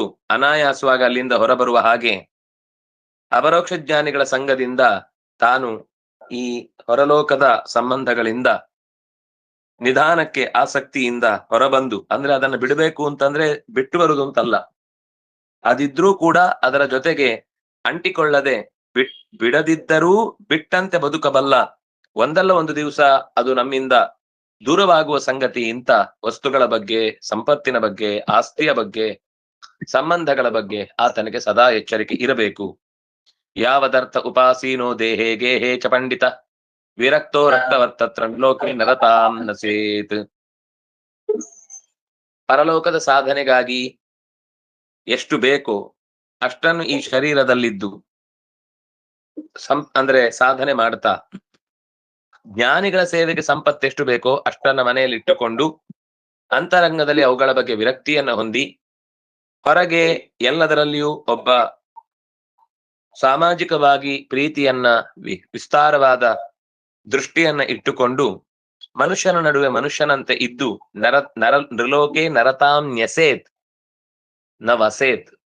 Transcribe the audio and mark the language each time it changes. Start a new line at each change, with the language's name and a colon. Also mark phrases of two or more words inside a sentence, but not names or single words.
Kannada: ಅನಾಯಾಸವಾಗಿ ಅಲ್ಲಿಂದ ಹೊರಬರುವ ಹಾಗೆ ಅಪರೋಕ್ಷ ಜ್ಞಾನಿಗಳ ಸಂಘದಿಂದ ತಾನು ಈ ಹೊರಲೋಕದ ಸಂಬಂಧಗಳಿಂದ ನಿಧಾನಕ್ಕೆ ಆಸಕ್ತಿಯಿಂದ ಹೊರಬಂದು, ಅಂದ್ರೆ ಅದನ್ನ ಬಿಡಬೇಕು ಅಂತಂದ್ರೆ ಬಿಟ್ಟು ಬರುವುದು ಅಂತಲ್ಲ, ಅದಿದ್ರೂ ಕೂಡ ಅದರ ಜೊತೆಗೆ ಅಂಟಿಕೊಳ್ಳದೆ ಬಿಡದಿದ್ದರೂ ಬಿಟ್ಟಂತೆ ಬದುಕಬಲ್ಲ, ಒಂದಲ್ಲ ಒಂದು ದಿವಸ ಅದು ನಮ್ಮಿಂದ ದೂರವಾಗುವ ಸಂಗತಿ. ಇಂಥ ವಸ್ತುಗಳ ಬಗ್ಗೆ, ಸಂಪತ್ತಿನ ಬಗ್ಗೆ, ಆಸ್ತಿಯ ಬಗ್ಗೆ, ಸಂಬಂಧಗಳ ಬಗ್ಗೆ ಆತನಿಗೆ ಸದಾ ಎಚ್ಚರಿಕೆ ಇರಬೇಕು.
Sanskrit: ಯಾವದರ್ಥ ಉಪಾಸೀನೋ ದೇಹೇ ಗೇಹೇ ಚ ಪಂಡಿತ ವಿರಕ್ತೋ ರಕ್ತವರ್ತತ್ರ ಲೋಕೆ ನರತಾಂ ನಸೇತ್.
Kannada: ಪರಲೋಕದ ಸಾಧನೆಗಾಗಿ ಎಷ್ಟು ಬೇಕೋ ಅಷ್ಟನ್ನು ಈ ಶರೀರದಲ್ಲಿದ್ದು ಅಂದ್ರೆ ಸಾಧನೆ ಮಾಡ್ತಾ, ಜ್ಞಾನಿಗಳ ಸೇವೆಗೆ ಸಂಪತ್ತೆಷ್ಟು ಬೇಕೋ ಅಷ್ಟನ್ನ ಮನೆಯಲ್ಲಿ ಇಟ್ಟುಕೊಂಡು ಅಂತರಂಗದಲ್ಲಿ ಅವುಗಳ ಬಗ್ಗೆ ವಿರಕ್ತಿಯನ್ನ ಹೊಂದಿ, ಹೊರಗೆ ಎಲ್ಲದರಲ್ಲಿಯೂ ಒಬ್ಬ ಸಾಮಾಜಿಕವಾಗಿ ಪ್ರೀತಿಯನ್ನ ವಿಸ್ತಾರವಾದ ದೃಷ್ಟಿಯನ್ನ ಇಟ್ಟುಕೊಂಡು ಮನುಷ್ಯನ ನಡುವೆ ಮನುಷ್ಯನಂತೆ ಇದ್ದು
Sanskrit: ನೃಲೋಕೆ ನರತಾಂ ನ್ಯಸೇತ್ ನ ವಸೇತ್.